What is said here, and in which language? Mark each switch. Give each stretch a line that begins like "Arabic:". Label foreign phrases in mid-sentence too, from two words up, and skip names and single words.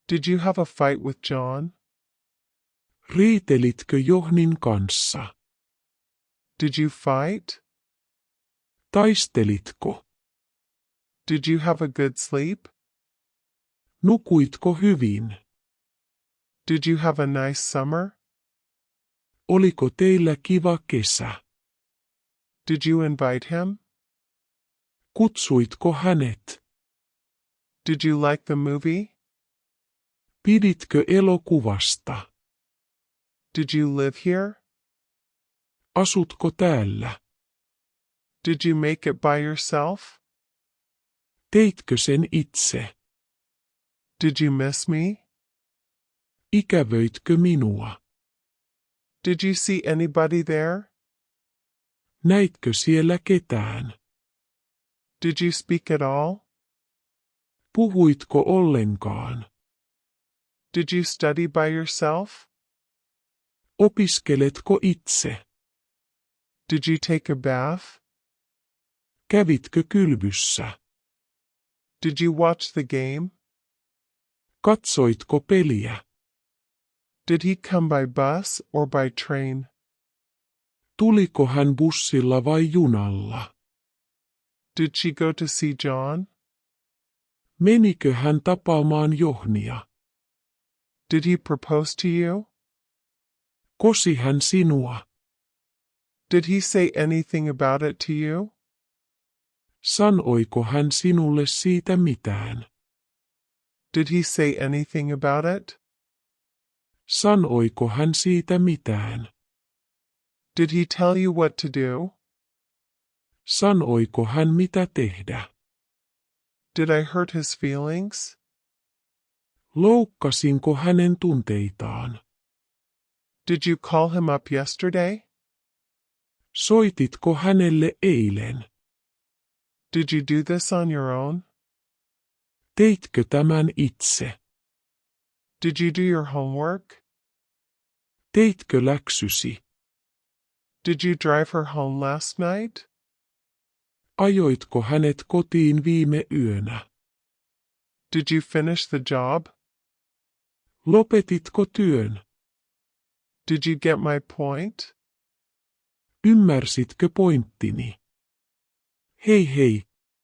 English: Did you have a fight with John?
Finnish: Riitelitkö Johnin kanssa?
English: Did you fight?
Finnish: Taistelitko?
English: Did you have a good sleep?
Finnish: Nukuitko hyvin?
English: Did you have a nice summer?
Finnish: Oliko teillä kiva kesä?
English: Did you invite him?
Finnish: Kutsuitko hänet?
English: Did you like the movie?
Finnish: Piditkö elokuvasta?
English: Did you live here?
Finnish: Asutko täällä?
English: Did you make it by yourself?
Finnish: Teitkö sen itse?
English: Did you miss me?
Finnish: Ikävöitkö minua?
English: Did you see anybody there?
Finnish: Näitkö siellä ketään?
English: Did you speak at all?
Finnish: Puhuitko ollenkaan?
English: Did you study by yourself?
Finnish: Opiskeletko itse?
English: Did you take a bath?
Finnish: Kävitkö kylvyssä?
English: Did you watch the game?
Finnish: Katsoitko peliä?
English: Did he come by bus or by train?
Finnish: Tuliko hän bussilla vai junalla?
English: Did she go to see John?
Finnish: Menikö hän tapaamaan Johnia?
English: Did he propose to you?
Finnish: Kosi hän sinua?
English: Did he say anything about it to you?
Finnish: Sanoiko hän sinulle siitä mitään?
English: Did he say anything about it?
Finnish: Sanoiko hän siitä mitään?
English: Did he tell you what to do?
Finnish: Sanoiko hän mitä tehdä?
English: Did I hurt his feelings?
Finnish: Loukkasinko hänen tunteitaan?
English: Did you call him up yesterday?
Finnish: Soititko hänelle eilen?
English: Did you do this on your own?
Finnish: Teitkö tämän itse?
English: Did you do your homework?
Finnish: Teitkö läksysi?
English: Did you drive her home last night?
Finnish: Ajoitko hänet kotiin viime yönä?
English: Did you finish the job?
Finnish: Lopetitko työn?
English: Did you get my point?
Finnish: Ymmärsitkö pointtini? Hei hei,